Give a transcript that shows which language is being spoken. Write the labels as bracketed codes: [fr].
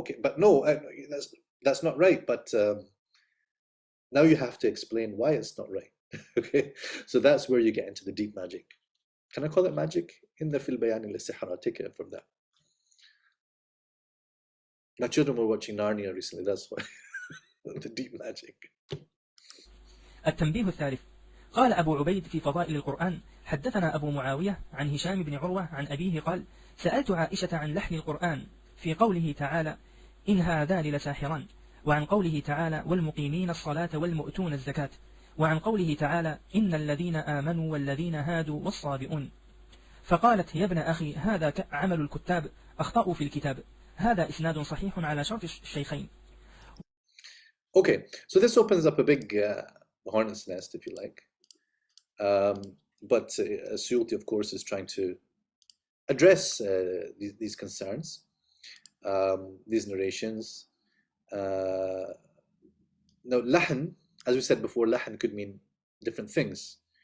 [en] Okay, but no, that's not right. But now you have to explain why it's not right. Okay, so that's where you get into the deep magic. Can I call it magic? [ar] Inna fil bayani lisihra. [en] Take it from that. My children were watching Narnia recently. That's why the deep magic. [ar] التنبيه الثالث: قال أبو عبيد في فضائل القرآن: حدثنا أبو معاوية عن هشام بن عروة عن أبيه قال: سألت عائشة عن لحن القرآن في قوله تعالى: إن هذان لساحران، وعن قوله تعالى: والمقيمين الصلاة والمؤتون الزكاة، وعن قوله تعالى: إن الذين آمنوا والذين هادوا والصابئون. فقالت: يا ابن أخي هذا عمل الكتاب، أخطأوا في الكتاب، هذا إسناد صحيح على شرط الشيخين. [en] Okay, so this opens up a big hornet's nest, if you like. But Suyuti, of course, is trying to address these concerns, these narrations. Now, lahan, as we said before, lahan could mean different things.